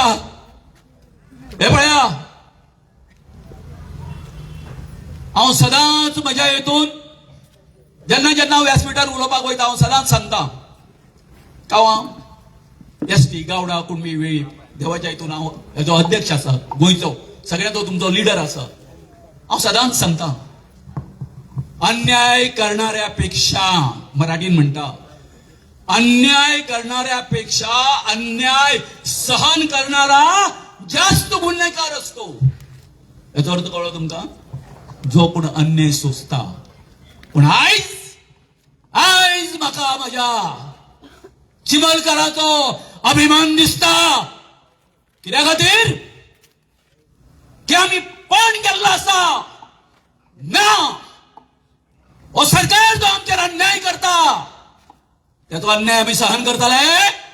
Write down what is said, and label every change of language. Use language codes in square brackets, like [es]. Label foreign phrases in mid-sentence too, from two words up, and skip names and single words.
[kok] हे पळया हांव सदांच म्हज्या हेतून जेन्ना हांव व्यासपीठार उलोवपाक वयता हांव सदांच सांगता कांवां एसटी गावडा कुणबी वेळी देवाच्या हितून हांव हेजो अध्यक्ष आसा गोंयचो सगळ्यांचो तुमचो लिडर आसा. हांव सदांच सांगता [mr] अन्याय करणाऱ्यापेक्षा [kok] मराठीन म्हणटा [mr] अन्याय करणाऱ्यापेक्षा अन्याय सहन करणारा जास्त गुन्हेगार असतो. [kok] याचा अर्थ कळलो तुमका? जो कोण अन्याय सोसता. पण आयज म्हाका माझ्या चिमलकाराचो अभिमान दिसता. कित्या खातीर की आमी पण केल्लो आसा ना हो सरकार जो आमचेर अन्याय करता त्याचो अन्याय आम्ही सहन करतले